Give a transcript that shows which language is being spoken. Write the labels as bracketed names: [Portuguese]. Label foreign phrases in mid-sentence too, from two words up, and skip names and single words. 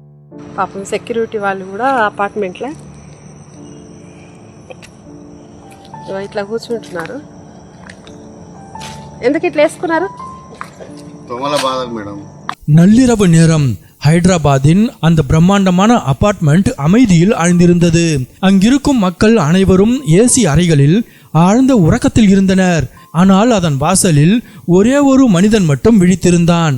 [Telugu] పాపం సెక్యూరిటీ వాళ్ళు కూడా అపార్ట్మెంట్లో ఇట్లా కూర్చుంటున్నారు. ఎందుకు ఇట్లా వేసుకున్నారు? [Tamil] நள்ளிரவு நேரம் ஹைதராபாத்தின் அந்த பிரம்மாண்டமான அபார்ட்மெண்ட் அமைதியில் ஆழ்ந்திருந்தது. அங்கிருக்கும் மக்கள் அனைவரும் ஏசி அறைகளில் ஆழ்ந்த உறக்கத்தில் இருந்தனர். ஆனால் அதன் வாசலில் ஒரே ஒரு மனிதன் மட்டும் விழித்திருந்தான்.